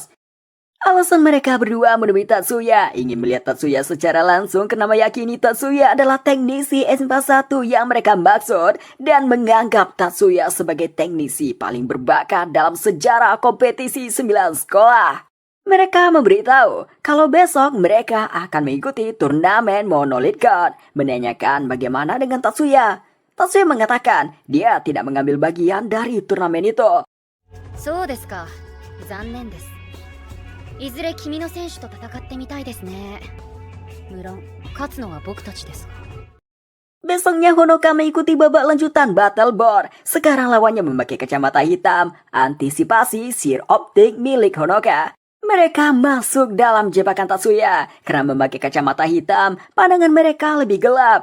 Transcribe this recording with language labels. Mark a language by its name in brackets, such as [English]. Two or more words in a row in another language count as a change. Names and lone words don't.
[Indonesian] Alasan mereka berdua menemui Tatsuya ingin melihat Tatsuya secara langsung karena meyakini Tatsuya adalah teknisi SMA 1 yang mereka maksud dan menganggap Tatsuya sebagai teknisi paling berbakat dalam sejarah kompetisi 9 sekolah. Mereka memberitahu kalau besok mereka akan mengikuti turnamen Monolith Code, menanyakan bagaimana dengan Tatsuya. Tatsuya mengatakan dia tidak mengambil bagian dari turnamen itu. [Japanese] そうですか。残念です。いずれ君の選手と戦ってみたいですね。無論、勝つのは僕たちですが。 [Indonesian] Besoknya Honoka mengikuti babak lanjutan Battle Board. Sekarang lawannya memakai kacamata hitam, antisipasi sihir optik milik Honoka. Mereka masuk dalam jebakan Tatsuya. Karena memakai kacamata hitam, pandangan mereka lebih gelap.